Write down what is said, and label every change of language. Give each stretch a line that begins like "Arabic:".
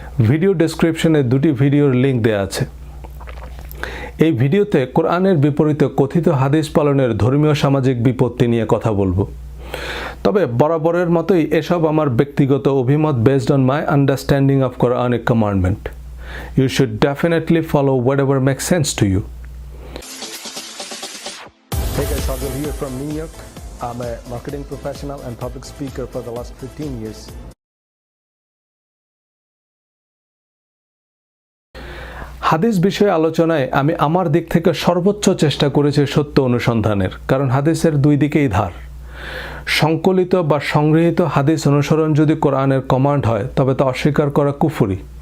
Bangla: Video ডেসক্রিপশনে দুটি ভিডিওর লিঙ্ক দেওয়া আছে। এই ভিডিওতে কোরআনের বিপরীতে কথিত হাদিস পালনের ধর্মীয় সামাজিক বিপত্তি নিয়ে কথা বলবো। তবে বরাবরের মতোই এসব আমার ব্যক্তিগত অভিমত
English: Based on my understanding of Quranic commandment. You should definitely follow whatever makes sense to you. Hey guys, Sagar here from New York. I'm a marketing professional and public speaker for the last 15 years.
Bangla: হাদিস বিষয়ে আলোচনায় আমি আমার দিক থেকে সর্বোচ্চ চেষ্টা করেছি সত্য অনুসন্ধানের, কারণ হাদিসের দুই দিকেই ধার। সংকলিত বা সংগৃহীত হাদিস অনুসরণ যদি কোরআনের কমান্ড হয় তবে তা অস্বীকার করা কুফরি।